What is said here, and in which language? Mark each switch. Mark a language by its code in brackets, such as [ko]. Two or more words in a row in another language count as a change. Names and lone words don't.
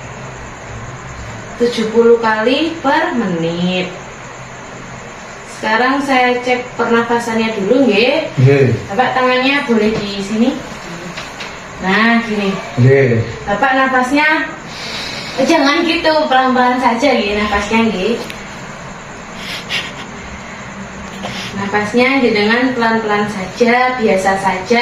[id] 70 kali per menit. Sekarang saya cek pernafasannya dulu nggih. Nggih. Bapak tangannya boleh di sini. Nah, gini. Nggih. Bapak nafasnya jangan gitu, pelan-pelan saja nggih nafasnya nggih. Nafasnya jenengan pelan-pelan saja, biasa saja.